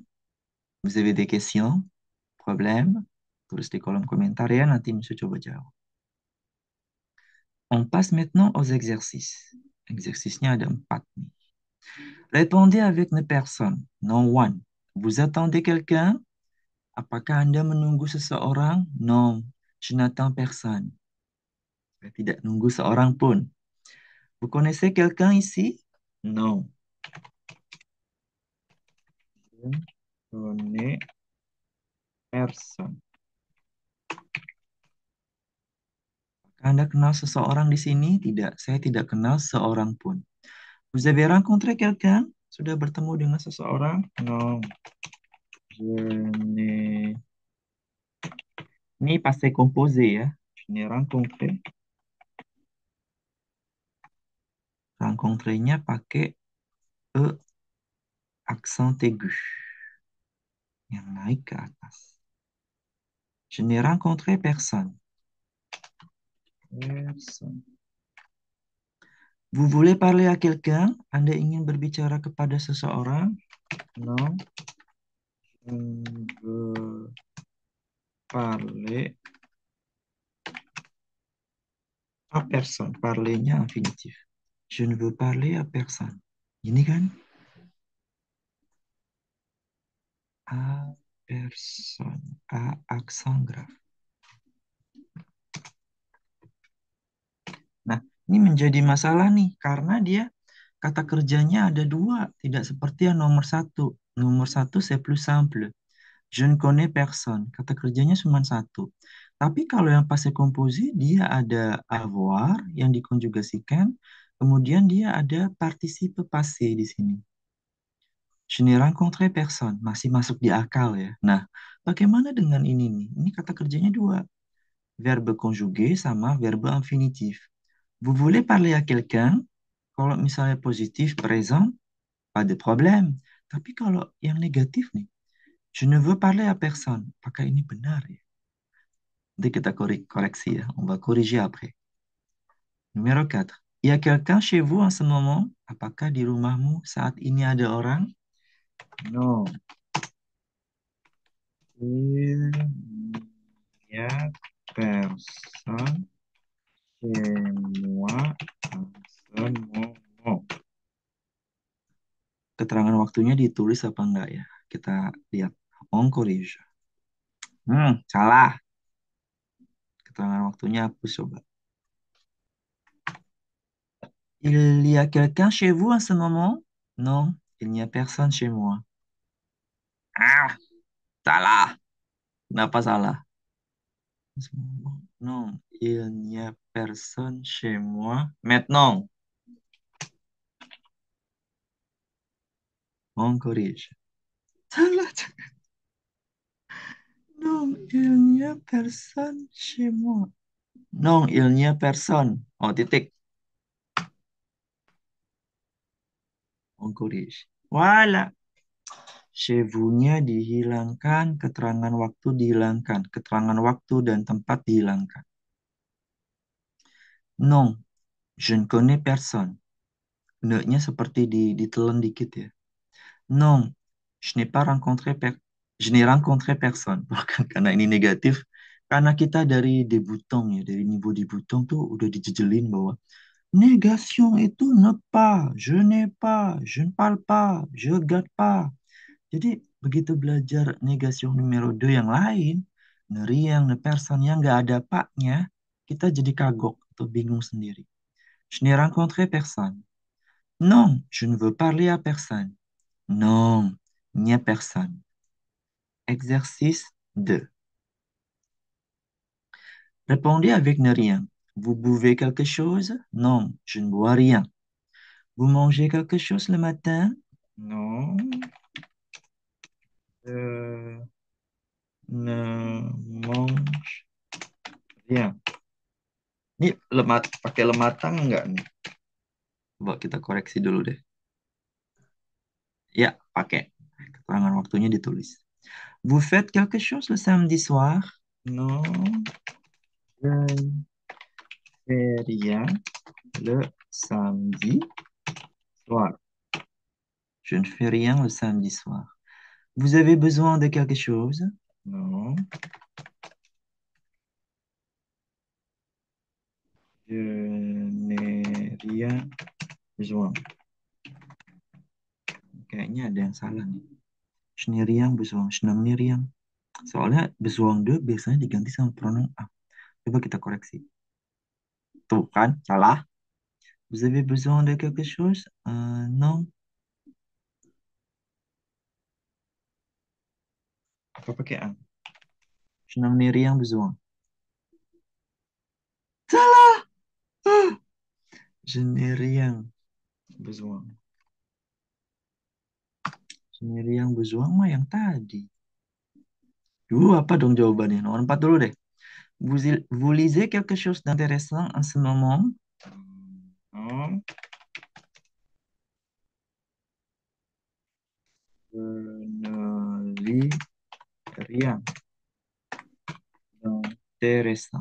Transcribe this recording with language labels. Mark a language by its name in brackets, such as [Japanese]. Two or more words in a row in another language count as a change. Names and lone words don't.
[French] Vous avez des questions? Problèmes? [Indonesian] Tulis di kolom komentar ya. Nanti Misu coba jawab. [French] On passe maintenant aux exercices. [Indonesian] Exercice-nya ada 4 nih. [French] Répondez avec une personne. [English] No one. [French] Vous attendez quelqu'un? [Indonesian] Apakah Anda menunggu seseorang? [French] Non. Je n'attends personne. [Indonesian] Saya tidak nunggu seorang pun. [French] Vous connaissez quelqu'un ici? Non. Je connais personne. [Indonesian] Anda kenal seseorang di sini? Tidak, saya tidak kenal seorang pun. [French] Vous avez rencontré quelqu'un? [Indonesian] Sudah bertemu dengan seseorang? [French] Non, je n'ai... [Indonesian] Ini [French] passé composé [Indonesian] ya. [French] Je n'ai rencontré. [Indonesian] Rencontré-nya pakai [French] E accent aigu [Indonesian] yang naik ke atas. [French] Je n'ai rencontré personne. Personne. Vous voulez parler à quelqu'un? [Indonesian] Anda ingin berbicara kepada seseorang? [French] Non, je ne veux parler à personne. [Indonesian] Parler-nya infinitif. [French] Je ne veux parler à personne. [Indonesian] Ini kan? [French] À personne. À accent grave. [Indonesian] Nah, ini menjadi masalah nih karena dia kata kerjanya ada dua, tidak seperti yang nomor satu. Nomor satu [French] c'est plus simple. Je ne connais personne. [Indonesian] Kata kerjanya cuma satu. Tapi kalau yang [French] passé composé, [Indonesian] dia ada avoir yang dikonjugasikan, kemudian dia ada [French] participe passé [Indonesian] di sini. [French] Je n'ai rencontré personne. [Indonesian] Masih masuk di akal ya. Nah, bagaimana dengan ini nih? Ini kata kerjanya dua. [French] Verbe conjugué sama verbe infinitif. Vous voulez parler à quelqu'un? [Indonesian] Kalau misalnya positif, [French] présent, pas de problème. [Indonesian] Tapi kalau yang negatif nih, [French] je ne veux parler à personne. [Indonesian] Apakah ini benar ya? Nanti kita koreksi ya. [French] On va corriger après. Numéro 4. Il y a quelqu'un chez vous en ce moment? [Indonesian] Apakah di rumahmu saat ini ada orang? [French] Non. Il n'y a personne chez moi en ce moment. [Indonesian] Keterangan waktunya ditulis apa enggak ya? Kita lihat. [French] On corrige. [Indonesian] Salah. Keterangan waktunya hapus coba. [French] Il y a quelqu'un chez vous en ce moment? Non, il n'y a personne chez moi. [Indonesian] Ah, salah. Kenapa salah? [French] Non, il n'y a personne chez moi. Maintenant, on corrige. [Indonesian] Salah. [French] Non, il n'y a personne chez moi. Non, il n'y a personne. Oh, titik. On corrige. Voilà. Chez vous- [Indonesian] nya dihilangkan, keterangan waktu dihilangkan. Keterangan waktu dan tempat dihilangkan. [French] Non, je ne connais personne. [Indonesian] Ne-nya seperti ditelan dikit ya. [French] Non, je n'ai pas rencontré je n'ai rencontré personne. [Indonesian] Bukan karena ini negatif, karena kita dari debutant ya, dari [French] niveau debutant [Indonesian] tuh udah dijejelin bahwa négation itu [French] ne pas, je n'ai pas, je ne parle pas, je regarde pas. [Indonesian] Jadi begitu belajar [French] negation numero [Indonesian] 2 yang lain, [French] ne rien, ne personne [Indonesian] yang nggak ada paknya, kita jadi kagok atau bingung sendiri. [French] Je n'ai rencontré personne. Non, je ne veux parler à personne. Non, il n'y a personne. Exercice 2. Répondez avec ne rien. Vous buvez quelque chose? Non, je ne bois rien. Vous mangez quelque chose le matin? Non, je ne mange rien. [Indonesian] Ini pakai lematang enggak nih? Coba kita koreksi dulu deh. Ya, pakai. Keterangan waktunya ditulis. [French] Vous faites quelque chose le samedi soir? Non, je ne fais rien le samedi soir. Je ne fais rien le samedi soir. Vous avez besoin de quelque chose? Non, je n'ai rien besoin. [Indonesian] Kayaknya ada yang salah nih. [French] Je n'ai rien besoin. Je n'en ai rien. [Indonesian] Soalnya besoin de biasanya diganti sama pronom a. Coba kita koreksi. Tuh kan, salah. [French] Vous avez besoin de quelque chose? Non. [Indonesian] Apa pakai [French] a? Je n'en ai rien besoin. Salah. Ah, je n'ai rien besoin. Je n'ai rien besoin [Indonesian] mah yang tadi. Apa dong jawabannya? Nomor 4 dulu deh. [French] Vous lisez quelque chose d'intéressant en ce moment? Hmm, je ne lis rien d'intéressant.